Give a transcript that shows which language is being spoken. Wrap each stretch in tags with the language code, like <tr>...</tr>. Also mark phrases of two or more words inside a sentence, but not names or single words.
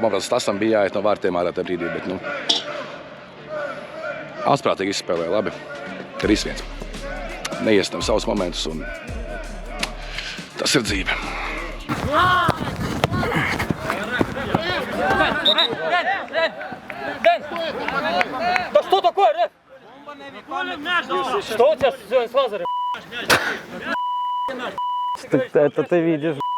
<lv>Man Stasam bija jāiet no vārtiem ārā tajā brīdī, bet, nu, asprātīgi izspēlēja labi. 3-1. Neiestam savus momentus, un tas ir dzīve.</lv> <ru>Да что такое, Реф? Что у тебя с лазером? Это ты видишь.</ru>